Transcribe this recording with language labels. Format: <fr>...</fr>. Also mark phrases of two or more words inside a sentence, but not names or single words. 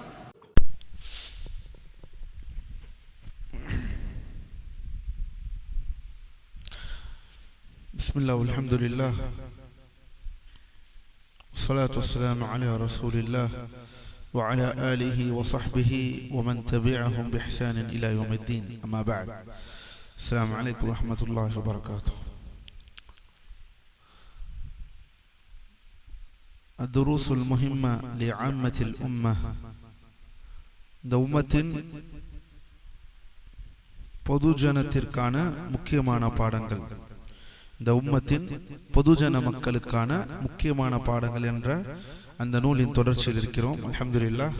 <ar>بسم الله والحمد لله والصلاة والسلام على رسول الله وعلى آله وصحبه ومن تبعهم بإحسان إلى يوم الدين، أما بعد. السلام عليكم ورحمة الله وبركاته. الدروس المهمة لعامة الأمة.</ar> <ta>இந்த உம்மத்தின் பொதுஜனத்திற்கான முக்கியமான பாடங்கள், இந்த உம்மத்தின் பொதுஜன மக்களுக்கான முக்கியமான பாடங்கள் என்ற அந்த நூலின் தொடர்ச்சியில் இருக்கிறோம். அல்ஹம்துலில்லாஹ்.</ta>